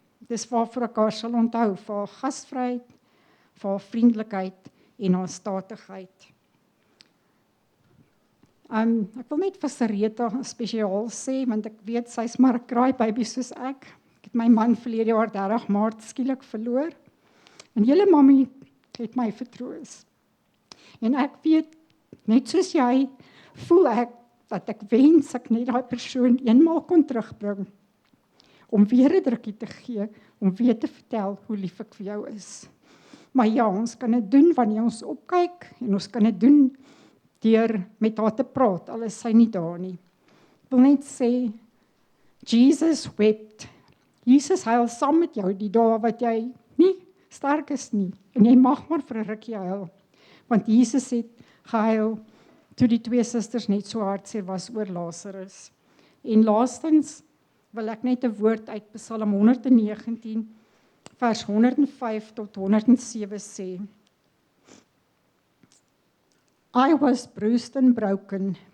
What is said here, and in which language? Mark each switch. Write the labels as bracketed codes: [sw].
[af] Dis waarvoor ek haar sal onthou, vir haar gasvryheid, vir haar vriendelikheid en haar statigheid. Ek wil net vir Sarita spesiaal sê, want ek weet sy's maar 'n kraaibaby soos ek. Ek het my man verlede jaar 30 Maart skielik verloor. En julle mammie het my vertroos. En ek weet, net soos jy, voel ek dat ek wens ek net daai persoon eenmaal kon terugbring, om weer 'n drukkie te gee, om weer te vertel hoe lief ek vir jou is. Maar ja, ons kan dit doen wanneer ons opkyk, en ons kan dit doen deur met haar te praat, al is sy nie daar nie. Ek wil net sê, [en] Jesus wept. [af] Jesus huil saam met jou die dae wat jy nie sterk is nie, en jy mag maar vir 'n rukkie huil, want Jesus het gehuil toe die twee susters net so hartseer was oor Lazarus. En laastens wil ek net 'n woord uit Psalm 119, vers 105 tot 107 sê. [en] I was bruised and broken.